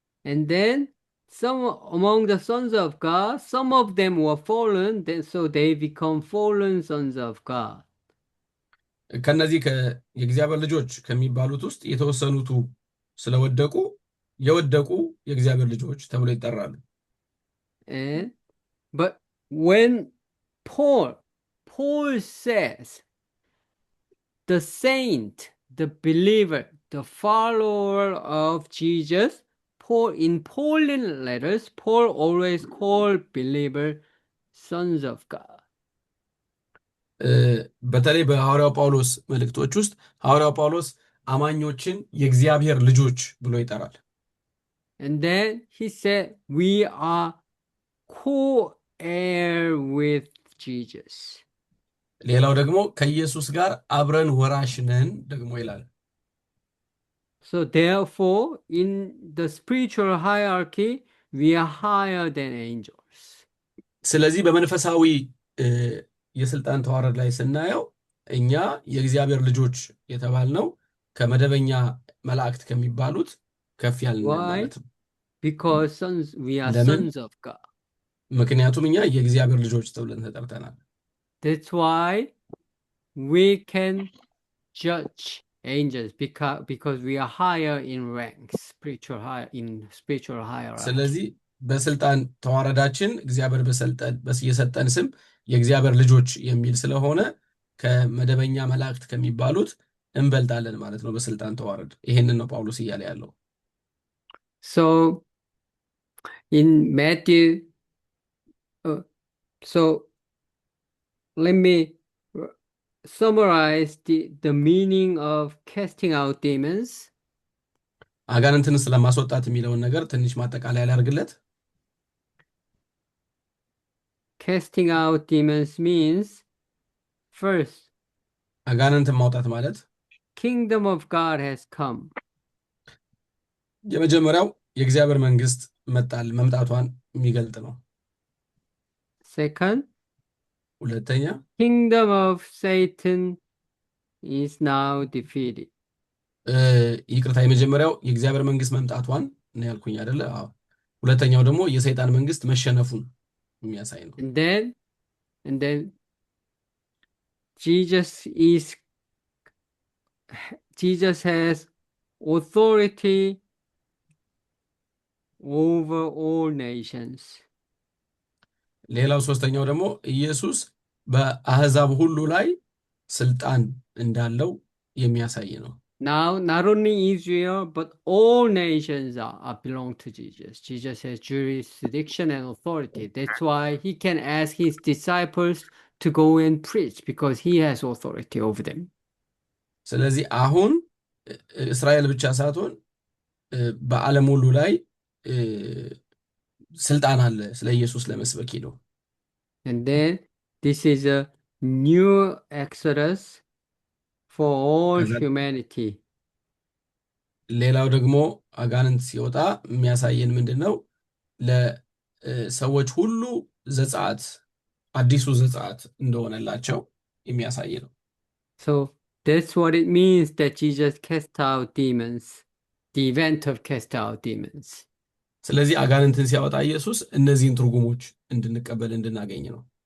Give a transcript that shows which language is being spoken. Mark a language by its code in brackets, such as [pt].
[en] And then some among the sons of God, some of them were fallen, so they become fallen sons of God. [am] ከነዚህ የእግዚአብሔር ልጆች ከሚባሉት ውስጥ የተወሰኑቱ ስለወደቁ የወደቁ የእግዚአብሔር ልጆች ተብሎ ይጠራሉ። [en] But when Paul says the saint, the believer, the follower of Jesus, in Pauline letters, Paul always called believer sons of God. [am] በተለይ በሐዋርያው ጳውሎስ መልእክቶች ውስጥ ሐዋርያው ጳውሎስ አማኞችን የእግዚአብሔር ልጆች ብሎ ይጠራል። [en] And then he said, we are co-heir with Jesus. [am] ሌላው ደግሞ ከኢየሱስ ጋር አብረን ወራሽ ነን ደግሞ ይላል። [en] So therefore, in the spiritual hierarchy, we are higher than angels. [am] ስለዚህ በመንፈሳዊ የስልጣን ተዋረድ ላይ ስናየው እኛ የእግዚአብሔር ልጆች የተባልነው ከመደበኛ መላእክት ከሚባሉት ከፍ ያልን ማለት ነው። [en] Because we are sons of God. [am] ምክንያቱም እኛ የእግዚአብሔር ልጆች ተብለን ተጠርተናል። [en] That's why we can judge angels because we are higher in ranks, spiritual hierarchy. [am] ስለዚህ በስልጣን ተዋረዳችን እግዚአብሔር የሰጠን ስም የእግዚአብሔር ልጆች የሚል ስለሆነ ከመደበኛ መላእክት ከሚባሉት እንበልጣለን ማለት ነው በስልጣን ተዋረድ። ይሄንን ነው ጳውሎስ እያለ ያለው። [en] So in Matthew, so let me summarize the meaning of casting out demons. [am] አጋንንትን ስለማስወጣት የሚለውን ነገር ትንሽ ማጠቃለያ ላድርግለት። [en] Casting out demons means, first, [am] አጋንንትን ማውጣት ማለት [en] kingdom of God has come. [am] የመጀመሪያው የእግዚአብሔር መንግስት መምጣቷን የሚገልጥ ነው። [en] Second, [am] ሁለተኛ [en] kingdom of Satan is now defeated. [am] ይቅርታ፣ የመጀመሪያው የእግዚአብሔር መንግስት መምጣቷን ነው ያልኩኝ አይደለ? አዎ። ሁለተኛው ደግሞ የሰይጣን መንግስት መሸነፉን የሚያሳይ ነው። [en] And then Jesus is Jesus has authority over all nations. [am] ሌላው ሶስተኛው ደግሞ ኢየሱስ በአሕዛብ ሁሉ ላይ ስልጣን እንዳለው የሚያሳይ ነው። [en] Now, not only Israel, but all nations belong to Jesus. Jesus has jurisdiction and authority. That's why he can ask his disciples to go and preach because he has authority over them. [am] ስለዚህ አሁን እስራኤል ብቻ ሳትሆን በዓለም ሁሉ ላይ እ፣ ስልጣን አለ ስለ ኢየሱስ ለመስበክ ሄደው። [en] And then this is a new exodus for all [am] ከዛ [en] humanity. [am] ሌላው ደግሞ አጋንንት ሲወጣ የሚያሳየን ምንድን ነው? ለሰዎች ሁሉ ዘጸአት አዲሱ ዘጸአት እንደሆነላቸው የሚያሳይ ነው። [en] So that's what it means that Jesus cast out demons, the event of cast out demons. [am] ስለዚህ አጋንንትን ሲያወጣ ኢየሱስ እነዚህን ትርጉሞች እንድንቀበል እንድናገኝ ነው።